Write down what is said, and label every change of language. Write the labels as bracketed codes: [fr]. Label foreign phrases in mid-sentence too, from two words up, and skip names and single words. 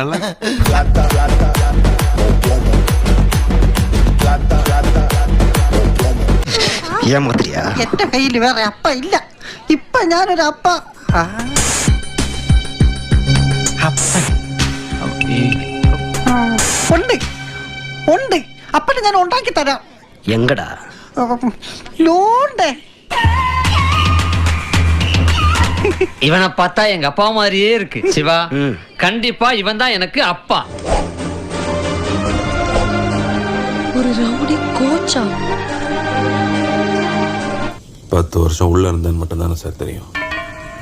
[ml] എന്റെ കയ്യിൽ വേറെ അപ്പ ഇല്ല. ഇപ്പൊ ഞാനൊരു അപ്പ. ഉണ്ട് ഉണ്ട്, അപ്പനെ ഞാൻ ഉണ്ടാക്കി തരാം. എങ്കടാ ലോണ്ടേ. [ta] இவனை பார்த்தா எங்க அப்பா மாதிரியே இருக்கு சிவா. கண்டிப்பா இவன் தான் எனக்கு அப்பா. [ml] ஒரு ரவுடி கோச்சா. [ta] 10 வருஷம் உள்ள இருந்தேன்னு மட்டும் தானே சார் தெரியும்.